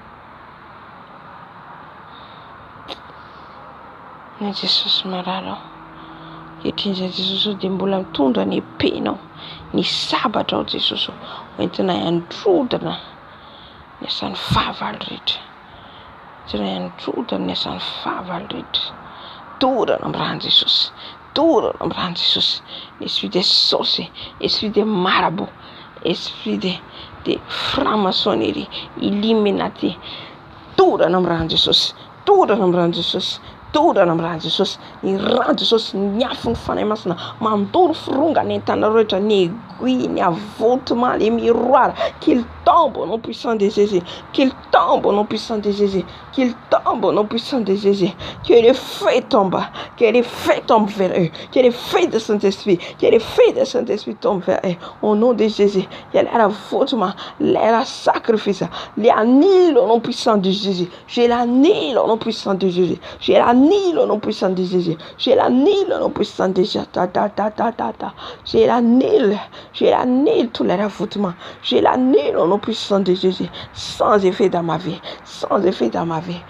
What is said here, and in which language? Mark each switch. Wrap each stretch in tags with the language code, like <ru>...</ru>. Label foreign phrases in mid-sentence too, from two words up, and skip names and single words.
<mg>Ny Jesosy maralao, kehitriny zay Jesosy dia mbola mitondra ny epenao, ny sabatra ao Jesosy entina handrodana ny asan'ny fahavalo rehetra, entina handrodana ny asan'ny fahavalo rehetra. Torana amy rahan'i Jesosy, torana amy rahan'i Jesosy,</mg> <fr>l'esprit des sorciers, esprit des marabouts, esprit de franc-maçonnerie, illuminati,</fr> <mg>torana amy rahan'i Jesosy, torana amy rahan'i Jesosy, torana amy rahan'i Jesosy. Ny rahan'i Jesosy niafy ny fanahy masina mandoro firongany entanareo rehetra, ny aiguille, ny avôtement,</mg> <fr>les miroirs, qu'il tombe au nom puissant de Jésus, qu'il tombe au nom puissant de Jésus, qu'il tombe au nom puissant de Jésus, que les feux tombent, que les feux tombent vers eux, que les feux de Saint-Esprit, que les feux de Saint-Esprit tombent vers eux, au nom de Jésus. Il y a l'air avôtement, l'air sacrifice, les annule au nom puissant de Jésus, je l'annule au nom puissant de Jésus, je l'annule au nom puissant de Jésus, je l'annule au nom puissant de Jésus, je l'annule tout l'air avôtement, je l'annule au nom puissant de Jésus, sans effet dans ma vie, sans effet dans ma vie.</fr>